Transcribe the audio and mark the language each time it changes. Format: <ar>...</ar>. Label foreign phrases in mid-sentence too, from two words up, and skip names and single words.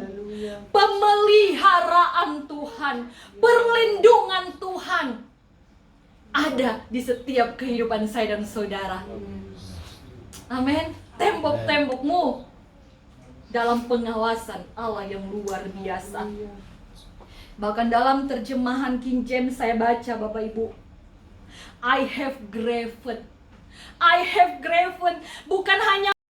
<id>Pemeliharaan Tuhan, perlindungan Tuhan ada di setiap kehidupan saya dan saudara. Amin. Tembok-tembokmu dalam pengawasan Allah yang luar biasa. Bahkan dalam terjemahan King James saya baca, Bapak Ibu,</id> <en>I have graven. I have graven</en> <id>bukan hanya</id>